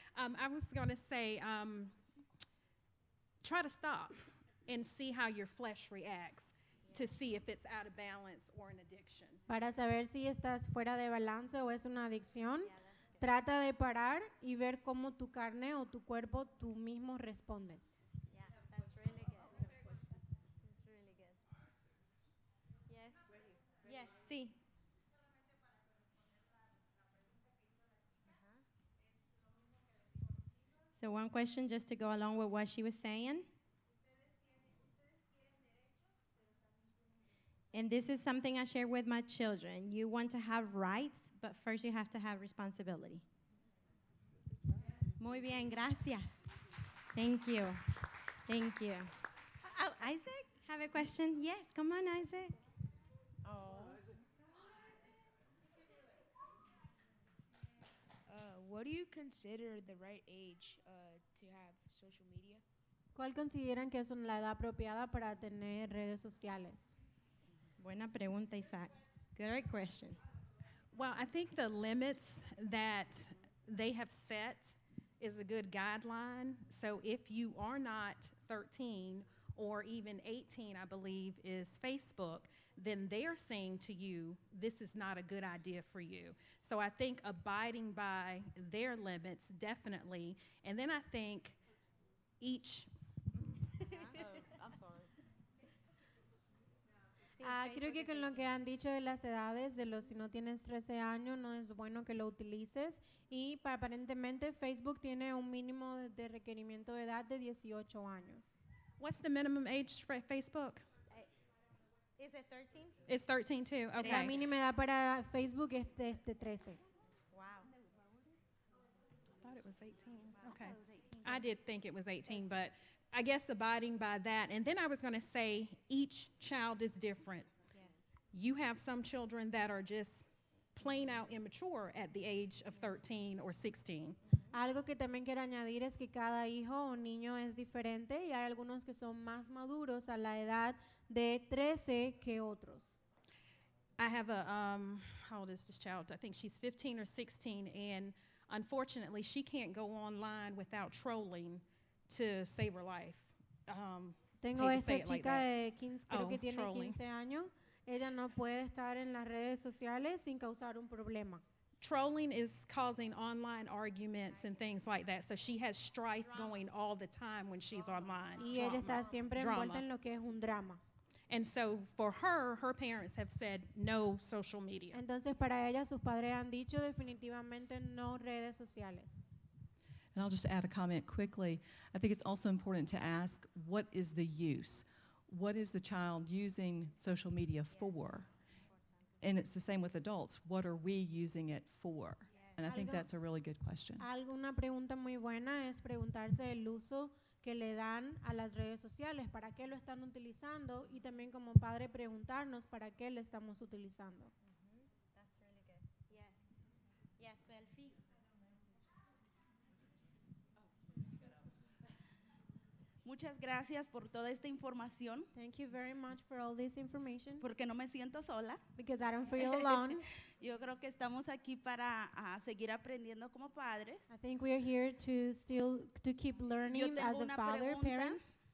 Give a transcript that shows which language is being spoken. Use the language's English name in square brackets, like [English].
[English] I was going to say, try to stop and see how your flesh reacts to see if it's out of balance or an addiction. [Spanish] Para saber si estás fuera de balance o es una adicción, trata de parar y ver cómo tu carne o tu cuerpo tú mismo respondes. [English] Yeah, that's really good. That's really good. Yes. Yes, sí. So one question just to go along with what she was saying. And this is something I share with my children. You want to have rights, but first you have to have responsibility. [Spanish] Muy bien, gracias. [English] Thank you. Thank you. Oh, Isaac, have a question? Yes, come on, Isaac. What do you consider the right age to have social media? [Spanish] ¿Cuál consideran que es la edad apropiada para tener redes sociales? Buena pregunta, Isaac. [English] Great question. Well, I think the limits that they have set is a good guideline. So if you are not 13 or even 18, I believe, is Facebook, then they're saying to you, this is not a good idea for you. So I think abiding by their limits, definitely. And then I think each... I'm sorry. [Spanish] Creo que con lo que han dicho de las edades, de los si no tienes 13 años, no es bueno que lo utilices. Y aparentemente Facebook tiene un mínimo de requerimiento de edad de 18 años. [English] What's the minimum age for Facebook? Is it 13? It's 13 too. Okay. [Spanish] La mínima edad para Facebook es de 13. [English] Wow. I thought it was 18. Okay. I did think it was 18, but I guess abiding by that. And then I was going to say each child is different. Yes. You have some children that are just plain out immature at the age of 13 or 16. [Spanish] Algo que también quiero añadir es que cada hijo o niño es diferente y hay algunos que son más maduros a la edad de 13 que otros. [English] I have how old is this child? I think she's 15 or 16, and unfortunately, she can't go online without trolling to save her life. [Spanish] Tengo [English] hate to say [Spanish] esta [English] it like [Spanish] chica [English] that. [Spanish] de 15, creo que tiene [English] trolling. [Spanish] 15 años. Ella no puede estar en las redes sociales sin causar un problema. [English] Trolling is causing online arguments and things like that, so she has strife going all the time when she's online. [Spanish] Y ella está siempre envuelta en lo que es un drama. [English] And so for her, her parents have said no social media. [Spanish] Entonces para ella sus padres han dicho definitivamente no redes sociales. [English] And I'll just add a comment quickly. I think it's also important to ask, what is the use? What is the child using social media for? And it's the same with adults. What are we using it for? And I think that's a really good question. [Spanish] Una pregunta muy buena es preguntarse el uso que le dan a las redes sociales, para qué lo están utilizando, y también como padre preguntarnos para qué le estamos utilizando. [English] That's really good. Yes. Yes, Elfie. [Spanish] Muchas gracias por toda esta información. [English] Thank you very much for all this information. [Spanish] Porque no me siento sola. [English] Because I don't feel alone. [Spanish] Yo creo que estamos aquí para seguir aprendiendo como padres. [English] I think we are here to keep learning as a father, parents.